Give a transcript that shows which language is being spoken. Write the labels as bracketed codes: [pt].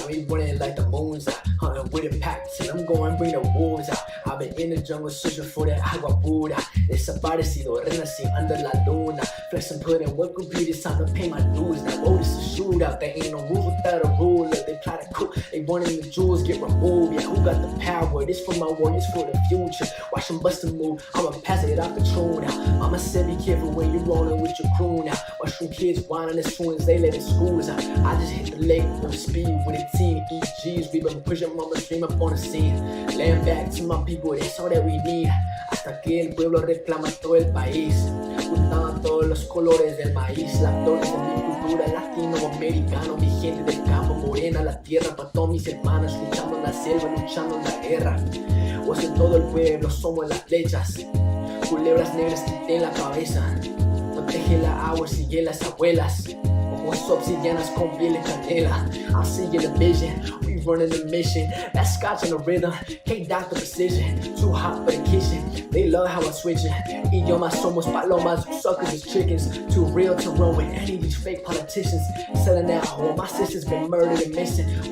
[en] running like the moon's out, hunting with the packs, and I'm going bring the wolves out. I've been in the jungle searching for that [es] agua pura. Desaparecido, renací under la luna. [en] Flex and put in work, repeat, it's time to pay my dues. Now, oh, this is a shootout. There ain't no rules without a ruler. They try to cook, they wanting the jewels get removed. Yeah, who got the power? This for my warriors for the future. Watch them bust a move, I'ma pass it off control now. Mama said be careful when you rolling with your crew now. Watch them kids whining as soon as they let the schools out. I just hit the lake full speed with a team. EGs, we been pushing mama's dream up on the scene. Land back to my people, that's all that we need. [es] Hasta que el pueblo reclama todo el país. Juntaban todos los colores del maíz. Las flores de mi cultura latinoamericano. Mi gente del campo, morena la tierra. Pa' todos mis hermanos, luchando en la selva, luchando en la guerra. Pues en todo el pueblo somos las flechas. Culebras negras quité en la cabeza. Protege la agua, sigue las abuelas. Ojos obsidianas con piel de canela. [en] I see in the vision, we running the mission. That scotch on the rhythm, K-Dot the precision. Too hot for the kitchen, they love how I switch it. [es] Idiomas somos palomas, [en] you suckers is chickens. Too real to run with any of these fake politicians. Selling out home, my sister's been murdered and missing.